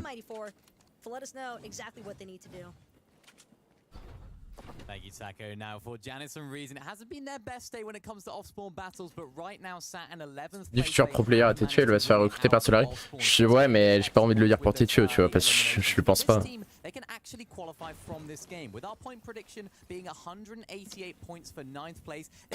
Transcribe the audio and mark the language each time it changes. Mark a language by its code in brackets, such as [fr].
[en] To let us know exactly what they need to do. Thank you, Taco. Now for Janice and Reason, it hasn't been their best day when it comes to off-spawn battles, but right now sat in 11th [fr] Du futur pro player à Tétio, il va se faire recruter par Solari. Ouais, mais j'ai pas envie de le dire pour Tétio, tu vois, parce que je le pense pas. [en] They can actually qualify from this game with our point prediction being 188 points for 9th place.